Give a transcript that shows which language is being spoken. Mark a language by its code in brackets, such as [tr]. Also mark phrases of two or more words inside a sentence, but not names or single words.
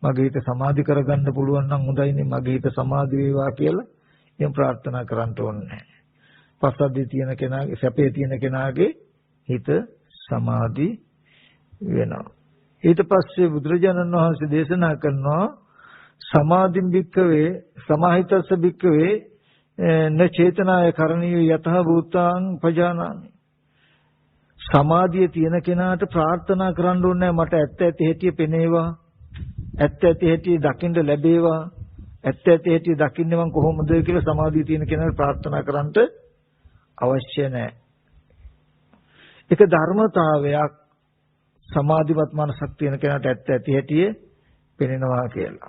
[si] මගේ හිත සමාධි කරගන්න පුළුවන් නම් හොඳයිනේ මගේ හිත සමාධි වේවා කියලා එහෙම ප්‍රාර්ථනා කරන්න ඕනේ නැහැ. පස්සද්ධිය තියෙන කෙනාගේ සැපේ තියෙන කෙනාගේ හිත සමාධි වෙනවා. ඊට පස්සේ බුදුරජාණන් වහන්සේ දේශනා කරනවා [pi] සමාධින් භික්ඛවේ සමාහිතස්ස භික්ඛවේ න චේතනාය කරණීය යතහ භූතාං පජානාමි. [si] සමාධිය තියෙන කෙනාට ප්‍රාර්ථනා කරන්න ඕනේ මට ඇත්ත ඇති හැටි පෙනේවා. ඇත්ත ඇති හැටි දකින්න ලැබේවා. ඇත්ත ඇති හැටි දකින්නේ මං කොහොමද කියලා සමාධිය තියෙන කෙනාට ප්‍රාර්ථනා කරන්නට අවශ්‍ය නැහැ. ඒක ධර්මතාවයක් සමාධිමත් මනසක් තියෙන කෙනාට ඇත්ත ඇති හැටි පෙනෙනවා කියලා.